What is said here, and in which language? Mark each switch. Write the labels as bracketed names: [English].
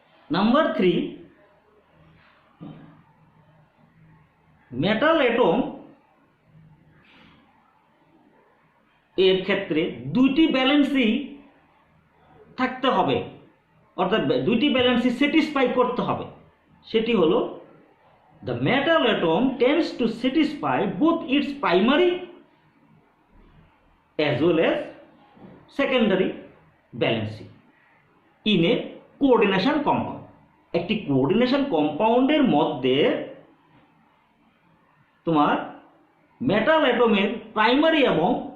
[Bangla] Number 3, metal atom এর ক্ষেত্রে 2টি ব্যালেন্সই থাকতে হবে, অর্থাৎ 2টি ব্যালেন্সই স্যাটিসফাই করতে হবে। সেটি হলো [English] the metal atom tends to satisfy both its primary as well as secondary valency in a coordination compound. [Bangla] একটি কোঅর্ডিনেশন কম্পাউন্ডের মধ্যে তোমার মেটাল অ্যাটমের প্রাইমারি এবং